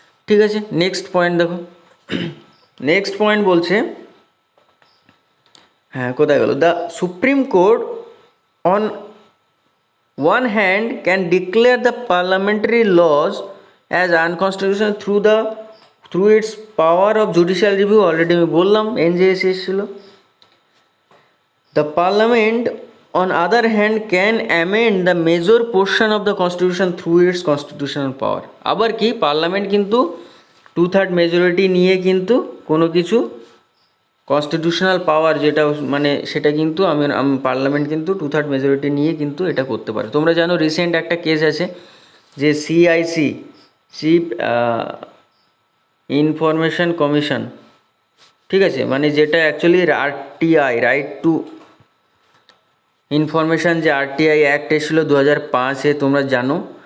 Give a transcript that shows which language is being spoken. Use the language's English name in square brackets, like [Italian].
[Bangla] ঠিক আছে, next point দেখো। নেক্সট পয়েন্ট বলছে, হ্যাঁ কোথায় গেল, [English] the supreme court on one hand can declare the parliamentary laws as unconstitutional through its power of judicial review, [Bangla] already আমি বললাম এনজেএসি এসেছিল। [English] The parliament on other hand can amend the major portion of the constitution through its constitutional power। [Bangla] আবার কি, parliament কিন্তু 2/3 majority নিয়ে কিন্তু কোনো কিছু কনস্টিটিউশনাল পাওয়ার যেটা মানে সেটা কিন্তু আমি পার্লামেন্ট কিন্তু 2/3 মেজরিটি নিয়ে কিন্তু এটা করতে পারে। তোমরা জানো রিসেন্ট একটা কেস আছে যে সিআইসি, চিফ ইনফরমেশন কমিশন, ঠিক আছে, মানে যেটা actually RTI, right two information, যে আরটিআই অ্যাক্ট এসেছিল 2005-এ, তোমরা জানো।